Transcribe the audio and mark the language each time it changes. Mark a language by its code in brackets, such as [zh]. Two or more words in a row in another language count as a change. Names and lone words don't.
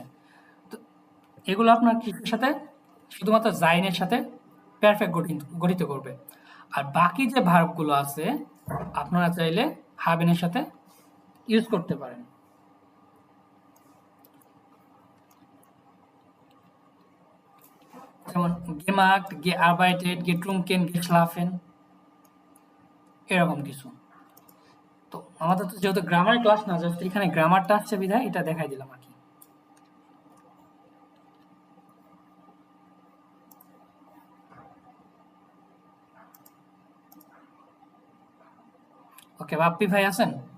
[bn] তো এগুলো আপনার কিসের সাথে, শুধুমাত্র জাইনের সাথে পারফেক্ট গঠিত করবে। আর বাকি যে ভার্বগুলো আছে আপনারা চাইলে হাবেনের সাথে ইউজ করতে পারেন। যেমন গেমাক্ট, [de] gearbeitet, getrunken, geschlafen, [bn] এরকম কিছু। তো আমাদের তো যেহেতু [en] grammar class [bn] না, জাস্ট এখানে গ্রামারটা আসছে বিধায় এটা দেখাই দিলাম আর কি। ওকে, বাপ্পি ভাই আছেন?